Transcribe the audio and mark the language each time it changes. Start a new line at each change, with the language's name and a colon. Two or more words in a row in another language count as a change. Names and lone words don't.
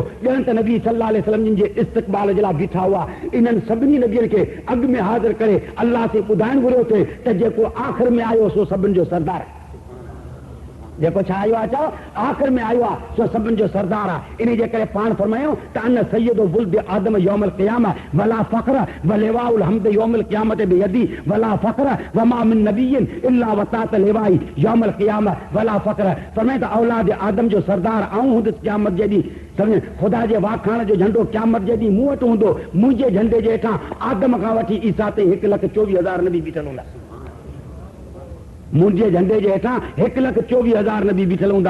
Sindhi: ॼण त नबी सल्लल्लाहु अलैहि वसल्लम जिन जे इस्तक़बाल जे लाइ बीठा हुआ। इन्हनि सभिनी नबियुनि खे अॻु में हाज़िर करे अल्लाह से ॿुधाइण घुरियो थे त जेको आख़िर में आयो सो सभिनि जो सरदार आहे। जेको छा आयो आहे? चओ आख़िर में आयो आहे सो सभिनि जो सरदार आहे। इन जे करे पाण फरमायूं त
Arabic: أنا سيد ولد آدم يوم القيامة ولا فخر ولواء الحمد يوم القيامة بيدي ولا فخر وما من نبي إلا تحت لوائي يوم القيامة ولا فخر.
Sindhi: फरमाए त औलाद आदम जो सरदार आऊं हूंदुसि क़यामत जे ॾींहुं। सम्झ ख़ुदा जे वाखाण जो झंडो क़यामत जे ॾींहुं मूं वटि हूंदो। मुंहिंजे झंडे जे हेठां आदम खां वठी ईसा ताईं 1,24,000 नबी बीठल हूंदा। मुंहिंजे झंडे जे हेठां 1,24,000 नबी बीठल हूंदा।